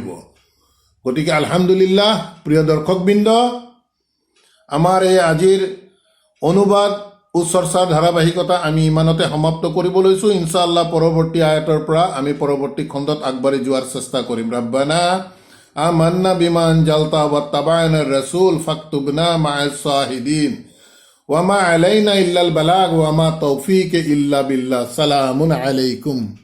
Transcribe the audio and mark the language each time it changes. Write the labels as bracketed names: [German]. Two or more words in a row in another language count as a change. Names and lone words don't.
[Assamese] গতিকে আলহামদুলিল্লাহ, প্ৰিয় দৰ্শকবৃন্দ, আমাৰ এই আজিৰ অনুবাদ উচ্চৰ্চাৰ ধাৰাবাহিকতা আমি ইমানতে সমাপ্ত কৰিব লৈছোঁ। ইনশাআল্লাহ পৰৱৰ্তী আয়াতৰ পৰা আমি পৰৱৰ্তী খণ্ডত আগবাঢ়ি যোৱাৰ চেষ্টা কৰিম। [Arabic] ربنا آمنا بما أنزلت واتبعنا الرسول فاكتبنا مع الشاهدين وما علينا إلا البلاغ وما توفيق إلا بالله. سلام عليكم.